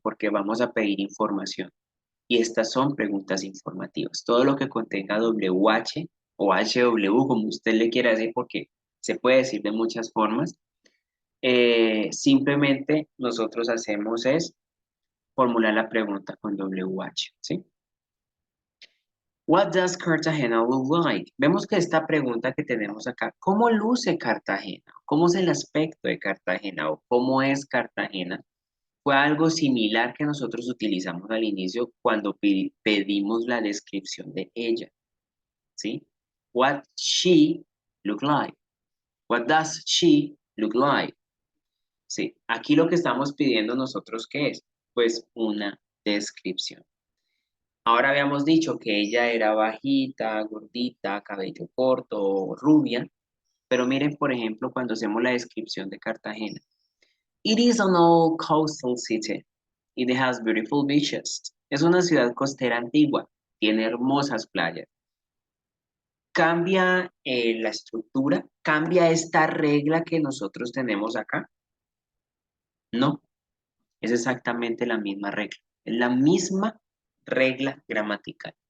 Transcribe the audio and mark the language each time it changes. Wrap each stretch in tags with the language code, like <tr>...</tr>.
<es>Porque vamos a pedir información. Y estas son preguntas informativas. Todo lo que contenga WH o HW, como usted le quiera decir, porque se puede decir de muchas formas, simplemente nosotros hacemos es formular la pregunta con WH, ¿sí?</es> <en>What does Cartagena look like?</en> <es>Vemos que esta pregunta que tenemos acá, ¿cómo luce Cartagena? ¿Cómo es el aspecto de Cartagena o cómo es Cartagena? Fue algo similar que nosotros utilizamos al inicio cuando pedimos la descripción de ella, ¿sí?</es> <en>What she look like. What does she look like?</en> <es>Sí, aquí lo que estamos pidiendo nosotros, ¿qué es? Pues una descripción. Ahora habíamos dicho que ella era bajita, gordita, cabello corto, rubia, pero miren, por ejemplo, cuando hacemos la descripción de Cartagena.</es> <en>It is an old coastal city. It has beautiful beaches.</en> <es>Es una ciudad costera antigua. Tiene hermosas playas. ¿Cambia la estructura? ¿Cambia esta regla que nosotros tenemos acá? No, es exactamente la misma regla. Es la misma regla gramatical.</es>